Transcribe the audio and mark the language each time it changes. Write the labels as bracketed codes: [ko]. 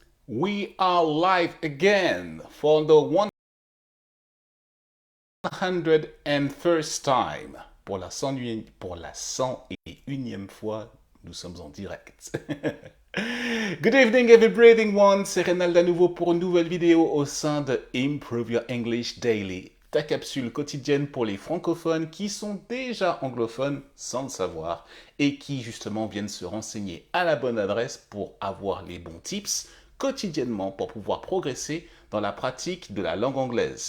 [en] We are live again for the 101st time. [fr] Pour la 101e fois, nous sommes en direct. [en] Good evening, every breathing one. [fr] C'est Rénal à nouveau pour une nouvelle vidéo au sein de Improve Your English Daily, ta capsule quotidienne pour les francophones qui sont déjà anglophones sans le savoir et qui justement viennent se renseigner à la bonne adresse pour avoir les bons tips quotidiennement pour pouvoir progresser dans la pratique de la langue anglaise.